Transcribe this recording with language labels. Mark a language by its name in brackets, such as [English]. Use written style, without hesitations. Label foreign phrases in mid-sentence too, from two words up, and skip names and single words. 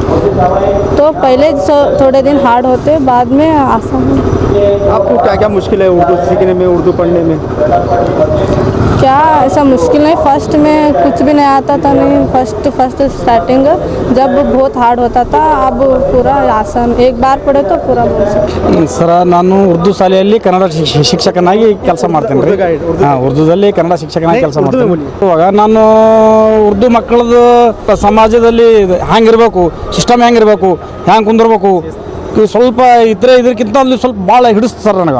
[Hindi] तो पहले थोड़े दिन हार्ड होते, बाद में आसान है। आपको क्या क्या मुश्किल है उर्दू सीखने में, उर्दू पढ़ने में? क्या क्या ऐसा मुश्किल नहीं, फर्स्ट में कुछ भी नहीं आता था, नहीं [English] first starting [Hindi] जब बहुत हार्ड होता था, अब पूरा आसान, एक बार पढ़े तो पूरा बोल सकते। [Kannada] ಸರ ನಾನು ಉರ್ದು ಶಾಲೆಯಲ್ಲಿ ಕನ್ನಡ ಶಿಕ್ಷಕನಾಗಿ ಕೆಲಸ ಮಾಡ್ತೀನಿ ರೀ. ಉರ್ದುದಲ್ಲಿ ಕನ್ನಡ ಶಿಕ್ಷಕನಾಗಿ ಕೆಲಸ ಮಾಡ್ತೀನಿ. ಇವಾಗ ನಾನು ಉರ್ದು ಮಕ್ಕಳದು ಸಮಾಜದಲ್ಲಿ ಹ್ಯಾಂಗಿರ್ಬೇಕು, ಸಿಸ್ಟಮ್ ಹೆಂಗಿರ್ಬೇಕು, ಹ್ಯಾಂಗೆ ಕುಂದಿರ್ಬೇಕು, ಸ್ವಲ್ಪ ಇದಕ್ಕಿಂತ ಅಲ್ಲಿ ಸ್ವಲ್ಪ ಭಾಳ ಹಿಡಿಸ್ತು ಸರ್ ನನಗೆ.